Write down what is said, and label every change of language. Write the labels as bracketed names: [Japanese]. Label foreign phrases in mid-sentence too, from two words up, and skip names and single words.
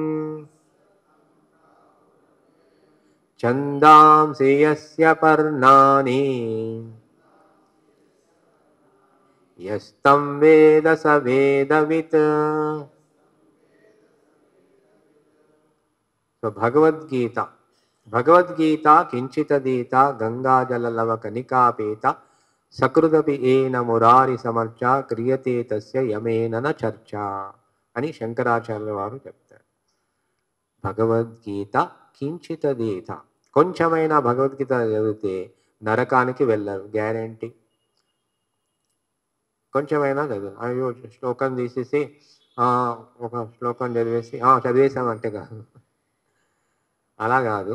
[Sanskrit] ఛందాంసి యస్య పర్ణాని యస్తం వేద స వేదవిత్. సో భగవద్గీత భగవద్గీత కించితదీత గంగాజలలవ కనికాపీత సకృదపి ఏన మురారి సమర్చ క్రియతే తస్య యమేన న చర్చ [Telugu] అని శంకరాచార్యుల వారు చెప్తారు. [Sanskrit] భగవద్గీత కించితదీత, [Telugu] కొంచెమైనా భగవద్గీత చదివితే నరకానికి వెళ్ళరు, గ్యారంటీ. కొంచెమైనా చదువు. అయ్యో శ్లోకం తీసేసి ఒక శ్లోకం చదివేసి చదివేశామంటే కాదు, అలా కాదు.